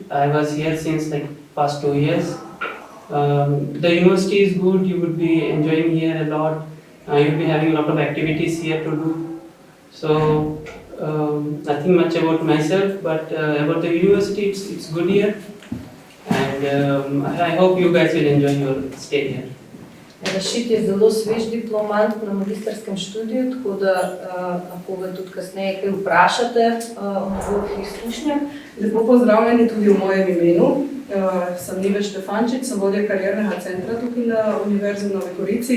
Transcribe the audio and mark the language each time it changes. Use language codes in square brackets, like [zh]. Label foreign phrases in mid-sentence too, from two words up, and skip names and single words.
[en] I was here since like past 2 years. The university is good, you would be enjoying here a lot, you'll be having a lot of activities here to do. So nothing much about myself, but about the university, it's good here, and I hope you guys will enjoy your stay here. [sl] Rashid je zelo svež diplomant na magistrskem študiju, tako da lahko ga tudi kasneje kaj vprašate o njegovih izkušnjah. Lepo pozdravljeni tudi v mojem imenu. Sem Nive Štefančič, sem vodja kariernega centra tukaj na Univerzi v Novi Gorici.